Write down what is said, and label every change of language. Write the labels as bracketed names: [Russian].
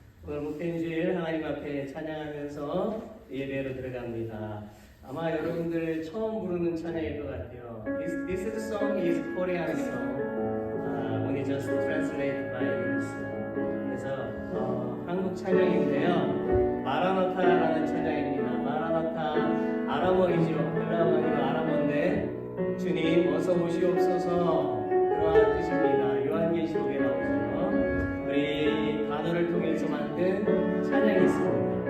[Korean] 오늘 목된 주일 하나님 앞에 찬양하면서 예배로 들어갑니다. 아마 여러분들 처음 부르는 찬양일 것 같아요. [English] This song is Korean song. Only just translated by us. [Korean] 그래서 한국 찬양인데요. 마라나타라는 찬양입니다. 마라나타 아람어이죠. 헬라어 아니고 아람어인데 주님 어서 오시옵소서 그러한 뜻입니다. 요한계시록에 나오죠. 우리 단어를 통해서 만든 찬양이 있습니다.